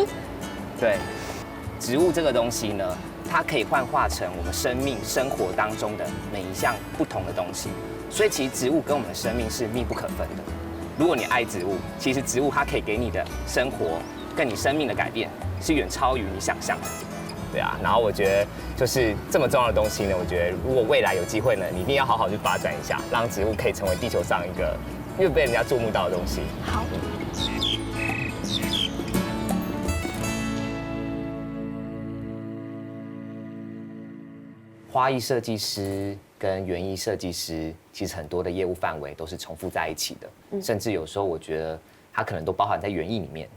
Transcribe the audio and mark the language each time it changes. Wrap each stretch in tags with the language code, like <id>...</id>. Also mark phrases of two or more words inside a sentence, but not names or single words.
<zh>對，植物這個東西呢，它可以幻化成我們生命生活當中的每一項不同的東西，所以其實植物跟我們的生命是密不可分的。如果你愛植物，其實植物它可以給你的生活跟你生命的改變是遠超於你想象的。對啊，然後我覺得就是這麼重要的東西呢，我覺得如果未來有機會呢，你一定要好好去發展一下，讓植物可以成為地球上一個越被人家注目到的東西。好。花藝設計師跟園藝設計師，其實很多的業務範圍都是重複在一起的，甚至有時候我覺得它可能都包含在園藝裡面。</zh>